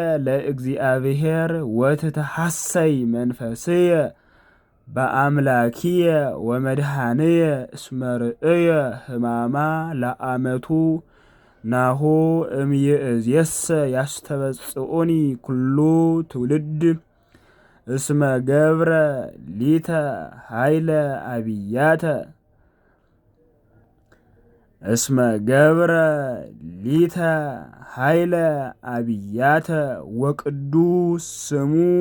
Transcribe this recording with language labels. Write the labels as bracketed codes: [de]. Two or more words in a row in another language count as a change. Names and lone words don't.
[gez] ለእግዚአብሔር ወትትሐሰይ መንፈስየ በአምላኪየ ወመድኃንየ እስመ ርእየ ሕማማ ለአመቱ ናሁ እምይእዜሰ ያስተበጽኡኒ ኩሉ ትውልድ እስመ ገብረ ሊተ ኃይለ አብያተ ወቅዱስ ስሙ